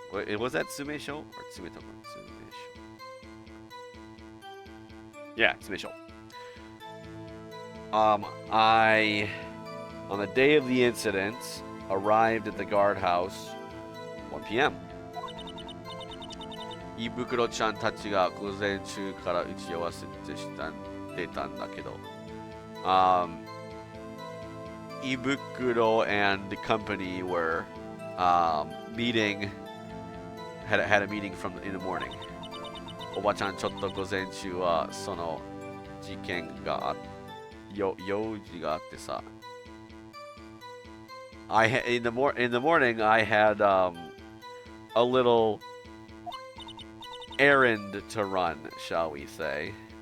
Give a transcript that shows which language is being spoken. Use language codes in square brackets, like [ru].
[en] Was that 詰所 or 詰所? Yeah, 詰所. I, on the day of the incident, arrived at the guardhouse 1 p.m. [ja] 胃袋ちゃんたちが午前中から打ち合わせてたんだけど、 [en] 胃袋 and the company were meeting, had a meeting in the morning. [ja] おばちゃんちょっと午前中はその事件が用事があってさ。 [en] In the morning I had a little errand to run, shall we say.